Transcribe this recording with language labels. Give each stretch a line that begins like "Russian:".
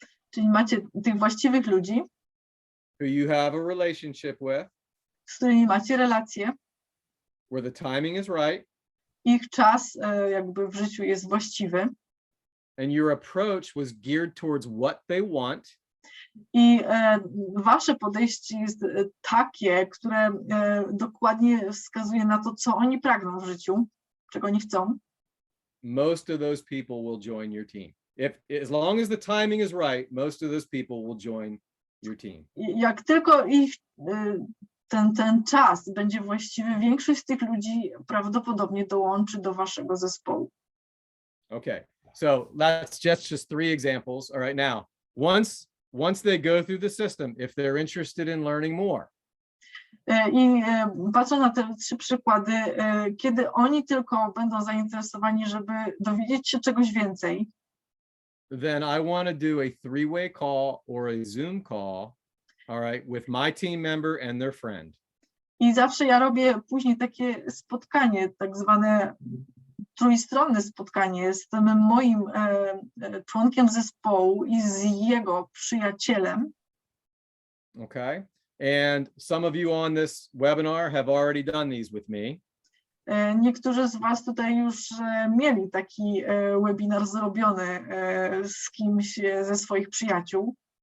Polish: Czyli macie tych właściwych ludzi,
English: who you have a relationship with,
Polish: z którymi macie relacje,
English: where the timing is right,
Polish: ich czas jakby w życiu jest właściwy
English: and your approach was geared towards what they want,
Polish: i wasze podejście jest takie, które dokładnie wskazuje na to, co oni pragną w życiu, czego oni chcą.
English: most of those people will join your team. As long as the timing is right, most of those people will join your team.
Polish: Jak tylko ich ten czas będzie właściwy, większość z tych ludzi prawdopodobnie dołączy do waszego zespołu.
English: Okay, so that's just 3 examples. All right, now, once they go through the system, if they're interested in learning more,
Polish: I patrząc na te 3 przykłady, kiedy oni tylko będą zainteresowani, żeby dowiedzieć się czegoś więcej,
English: then I want to do a 3-way call or a Zoom call, all right, with my team member and their friend.
Polish: i zawsze ja robię później takie spotkanie, tak zwane trójstronne spotkanie z tym moim członkiem zespołu i z jego przyjacielem.
English: Okay, and some of you on this webinar have already done these with me.
Polish: Niektórzy z was tutaj już mieli taki webinar zrobiony z kimś ze swoich przyjaciół.